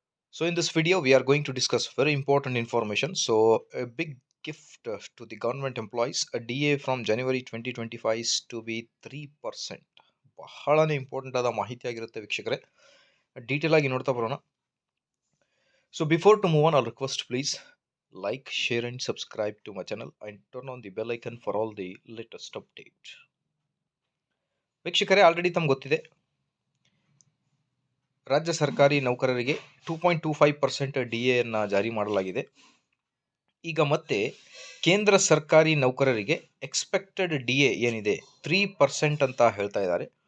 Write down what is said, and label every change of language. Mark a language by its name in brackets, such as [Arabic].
[English] So, in this video, we are going to discuss very important information. So, a big gift to the government employees, a DA from January 2025 is to be 3%. [Kannada] ಬಹಳನೇ important ಆದ ಮಾಹಿತಿ ಆಗಿರುತ್ತೆ ವೀಕ್ಷಕರೇ. Detail ಆಗಿ ನೋಡ್ತಾ ಬರೋಣ. [English] So, before to move on, I'll request please like, share, and subscribe to my channel and turn on the bell icon for all the latest update. [Kannada] ವೀಕ್ಷಕರೇ already ತಮ್ಗೆ ಗೊತ್ತಿದೆ ರಾಜ್ಯ ಸರ್ಕಾರಿ ನೌಕರರಿಗೆ 2.25% DA ಜಾರಿ ಮಾಡಲಾಗಿದೆ. ಈಗ ಮತ್ತೆ ಕೇಂದ್ರ ಸರ್ಕಾರಿ ನೌಕರರಿಗೆ ಎಕ್ಸ್ಪೆಕ್ಟೆಡ್ DA ಏನಿದೆ 3% ಅಂತ ಹೇಳ್ತಾ ಇದ್ದಾರೆ.